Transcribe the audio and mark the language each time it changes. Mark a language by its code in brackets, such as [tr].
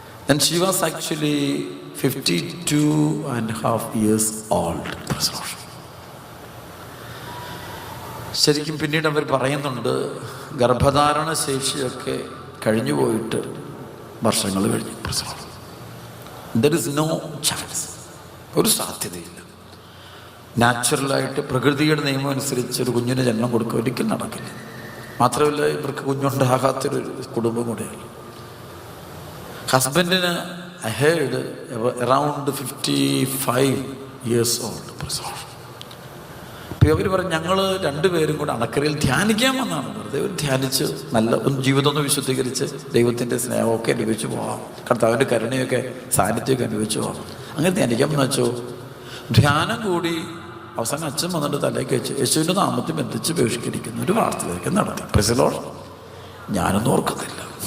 [en] And she was actually 52.5 years old. [ml] ശരിക്കും പിന്നീട് അവർ പറയുന്നുണ്ട്, ഗർഭധാരണ ശേഷിയൊക്കെ കഴിഞ്ഞു പോയിട്ട് വർഷങ്ങൾ കഴിഞ്ഞു. [en] There is no chance. [ml] ഒരു സാധ്യതയില്ല. നാച്ചുറലായിട്ട് പ്രകൃതിയുടെ നിയമം അനുസരിച്ച് ഒരു കുഞ്ഞിന് ജന്മം കൊടുക്കുക ഒരിക്കലും നടക്കില്ല. മാത്രമല്ല ഇവർക്ക് കുഞ്ഞുണ്ടാകാത്തൊരു കുടുംബം കൂടെയാണ്. ഹസ്ബൻഡിന് [en] I heard around 55 years old. [ml] അപ്പോൾ അവർ പറഞ്ഞു, ഞങ്ങൾ രണ്ടുപേരും കൂടെ അണക്കരയിൽ ധ്യാനിക്കാൻ വന്നതാണ്. വെറുതെ ധ്യാനിച്ച് നല്ല ജീവിതം ഒന്ന് വിശുദ്ധീകരിച്ച് ദൈവത്തിൻ്റെ സ്നേഹമൊക്കെ അനുഭവിച്ചു പോവാം, കർത്താവിൻ്റെ കരുണയൊക്കെ സാന്നിധ്യമൊക്കെ അനുഭവിച്ചു പോവാം. അങ്ങനെ ധ്യാനിക്കാമെന്ന് വെച്ചോ. ധ്യാനം കൂടി അവസാനം അച്ഛൻ വന്നിട്ട് തലേക്ക് വെച്ച് യേശുവിൻ്റെ നാമത്തിൽ ബന്ധിച്ച് ബഹിഷ്കരിക്കുന്ന ഒരു പ്രാർത്ഥനയൊക്കെ നടത്തി. [en] Praise the lord. [ml] ഞാനൊന്നും ഓർക്കുന്നില്ല.